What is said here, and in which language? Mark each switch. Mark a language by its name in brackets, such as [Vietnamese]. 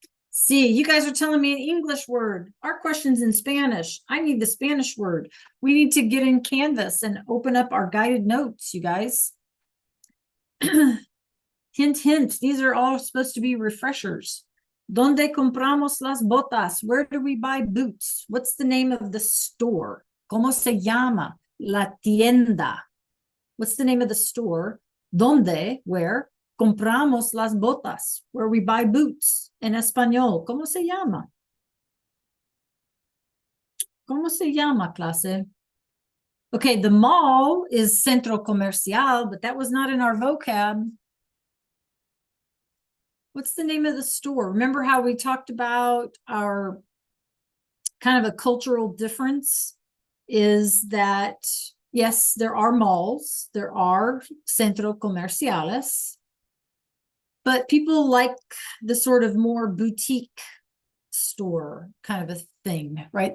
[English] See, you guys are telling me an English word. Our question's in Spanish. I need the Spanish word. We need to get in Canvas and open up our guided notes, you guys. Hint, hint. These are all supposed to be refreshers. [Spanish] ¿Dónde compramos las botas? [English] Where do we buy boots? What's the name of the store? [Spanish] ¿Cómo se llama? La tienda. [English] What's the name of the store? ¿Dónde? Where? [Spanish] Compramos las botas, [English] where we buy boots. [Spanish] En español, ¿cómo se llama? ¿Cómo se llama, clase? [English] Okay, the mall is centro comercial, but that was not in our vocab. What's the name of the store? Remember how we talked about our kind of a cultural difference is that, yes, there are malls, there are centros comerciales, but people like the sort of more boutique store kind of a thing, right?